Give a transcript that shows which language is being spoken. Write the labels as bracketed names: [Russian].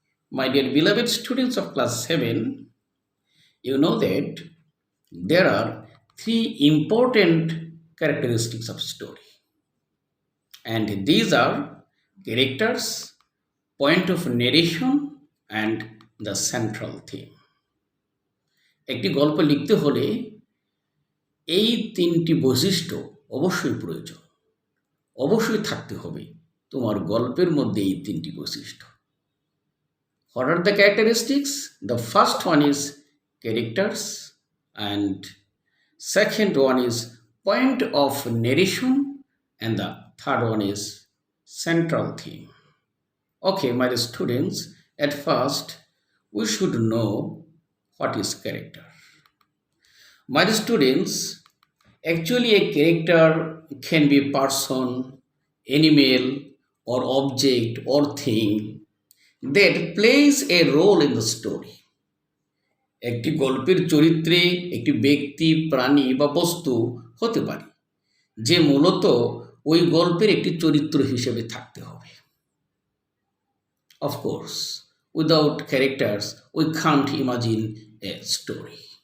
[English] My dear beloved students of class 7, you know that there are three important characteristics of story, and these are characters, point of narration, and the central theme. [Bangla] একটি গল্প লিখতে হলে এই তিনটি বৈশিষ্ট্য অবশ্যই প্রয়োজন, অবশ্যই থাকতে হবে তোমার গল্পের মধ্যে এই তিনটি বৈশিষ্ট্য। [English] What are the characteristics? The first one is characters, and second one is point of narration, and the third one is central theme. Okay, my students, at first we should know what is character. My students, actually a character can be person, animal, or object or thing that plays a role in the story. [Bangla] একটি গল্পের চরিত্রে একটি ব্যক্তি, প্রাণী বা বস্তু হতে পারে যে মূলত ওই গল্পের একটি চরিত্র হিসেবে থাকতে হবে। [English] Of course, without characters, we can't imagine a story.